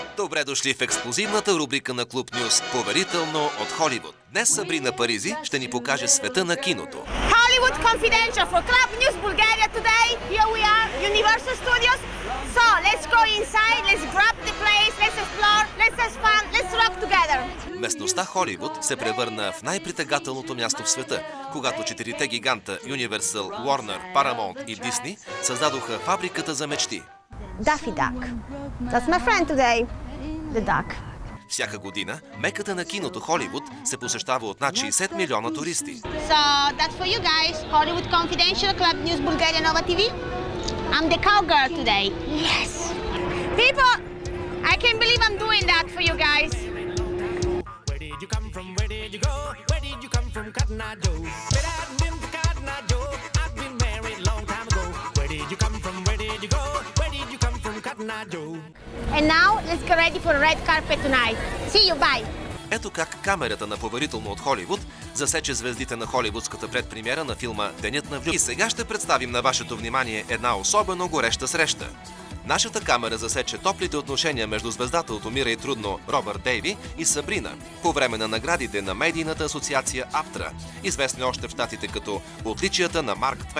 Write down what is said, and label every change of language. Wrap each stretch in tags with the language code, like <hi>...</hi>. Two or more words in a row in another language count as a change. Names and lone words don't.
<bg>Добре дошли в ексклузивната рубрика на Клуб Нюз "Поверително от Холивуд". Днес Сабрина Паризи ще ни покаже света на киното.</bg> <en>Hollywood Confidential for Club News Bulgaria today. Here we are, Universal Studios. So let's go inside, let's grab the place, let's explore, let's have fun, let's rock together.</en> <bg>Местността Холивуд се превърна в най-притегателното място в света, когато четирите гиганта Universal, Warner, Paramount и Disney създадоха фабриката за мечти.</bg> <en>Daffy Duck. That's my friend today, the duck.</en> <bg>Всяка година меката на киното Холивуд се посещава от над 60 милиона туристи.</bg> <en>So that's for you guys, Hollywood Confidential, Club News Bulgaria, Nova TV. I'm the cowgirl today. Yes. People, I can't believe I'm doing that for you guys. Where did you come from? Where did you go? Where did you come from, Cotton Eye Joe? But I hadn't been to Cotton Eye Joe. I've been married a long time ago. Where did you come from? Where did you go? Where did you come from, Cotton Eye Joe? And now let's get ready for a red carpet tonight. See you, bye.</en> <bg>Ето как камерата на "Поверително от Холивуд" засече звездите на холивудската предпремиера на филма "Денят на влюб". И сега ще представим на вашето внимание една особено гореща среща. Нашата камера засече топлите отношения между звездата от "Умирай трудно" Робърт Дейви и Сабрина по време на наградите на медийната асоциация АПТРА, известни още в щатите като "Отличията на Марк Твен".</bg>